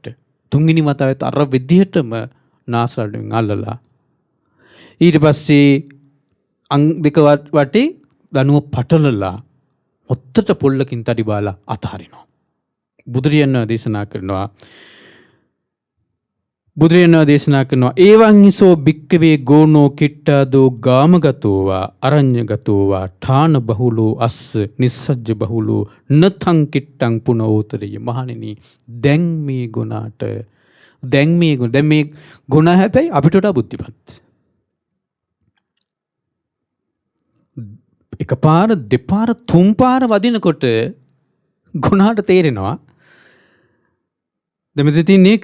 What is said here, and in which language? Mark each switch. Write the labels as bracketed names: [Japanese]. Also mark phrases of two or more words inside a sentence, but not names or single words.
[Sinhala] තුන්වෙනි වතාවෙත් අර විදිහටම නාසලෙන් අල්ලලා ඊට පස්සේ අං දෙක වටේ දනුව පටලලා ඔත්තට පොල්ලකින් තඩි බාලා අතහරිනවා. බුදුරජාණන් දේශනා කරනවා බුදුරජාණන් දේශනා කරනවා [Pali] ඒවං හිසෝ භික්කවේ ගෝනෝ කිට්ටාදෝ ගාමගතෝවා අරඤ්ඤගතෝවා ඨාන බහුලෝ අස්ස නිස්සජ්ජ බහුලෝ නතං කිට්ටං පුනෝතරිය. [Sinhala] මහණෙනි දැන් මේ ගුණාට දැන් මේ ගුණ හැබැයි අපිට වඩා බුද්ධිමත්. එකපාර දෙපාර තුන්පාර වදිනකොට ගුණාට තේරෙනවා දෙමෙතන තියෙන එක.